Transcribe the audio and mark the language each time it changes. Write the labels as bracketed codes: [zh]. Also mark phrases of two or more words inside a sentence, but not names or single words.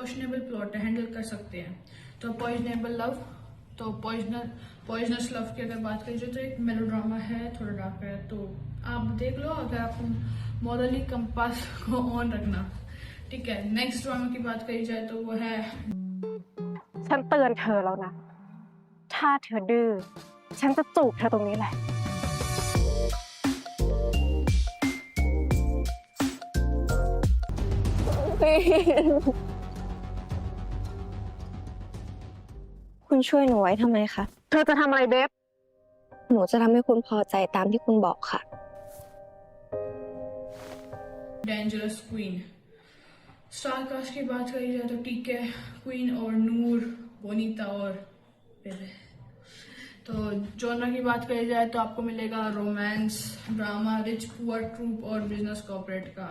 [en] questionable plot [hi] है, हैंडल कर सकते हैं। तो पॉइजनेबल लव, तो पॉइजनस लव की अगर बात करी जाए तो एक मेलोड्रामा है, थोड़ा डार्क है, तो आप देख लो अगर आपको [en] morally compass [hi] को ऑन रखना, ठीक है। नेक्स्ट ड्रामा की बात करी जाए तो वो है [th] ฉันเตือนเธอแล้วนะถ้าเธอดื้อฉันจะจูบเธอตรงนี้แหละ คุณช่วยหนูไว้ทำไมคะ เธอจะทำอะไรเบฟ หนูจะทำให้คุณพอใจตามที่คุณบอกค่ะ [hi] डेंजरस क्वीन। [en] star cast [hi] की बात करी जाए तो टीके, क्वीन और नूर, बोनीता और पेले। तो जॉनर की बात करी जाए तो आपको मिलेगा रोमांस, ड्रामा, [en] rich poor trope [hi] और [en] business corporate [hi] का।